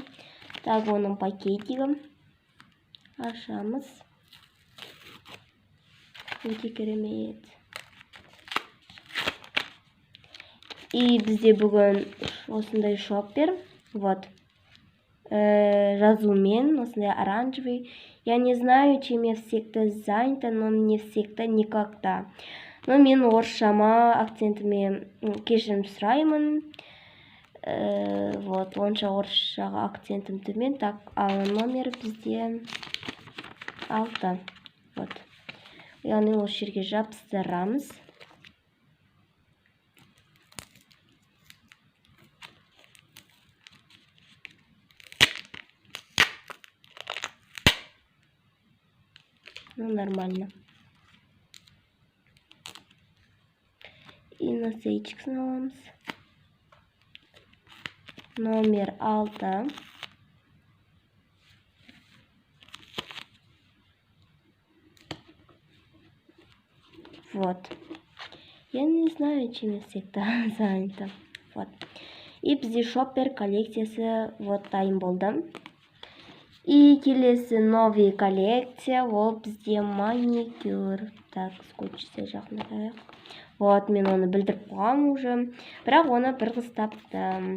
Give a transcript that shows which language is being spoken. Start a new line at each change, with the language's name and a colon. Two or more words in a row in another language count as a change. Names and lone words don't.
Kazakh: Так, оның пакетигі. Ашамыз. Өте керемет. И бізде бүгін осындай шоппер. Вот. Жазумен, осындай оранжевый.
Russian: Я не знаю, чем я всегда занята, но мне всегда никогда.
Kazakh: Но мен орысшама акцентіме кешірім сұраймын. Вот, онша орысшаға акцентім төмен. Так, номер бізде 6. Вот. Яғни осы жерге жабыстырамыз.
Russian: Ну, нормально.
Kazakh: И насечек сналамыз. Номер 6. Вот.
Russian: Я не знаю, чем я всегда занята. Вот.
Kazakh: И бізде шоппер коллекциясы вот дайын болды. И келесі
Russian: новый коллекция,
Kazakh: ол бізде маникюр. Так, скотчты жақындатайық. Вот, мен оны білдіріп қойғам уже. Бірақ оны бір қыз тапты.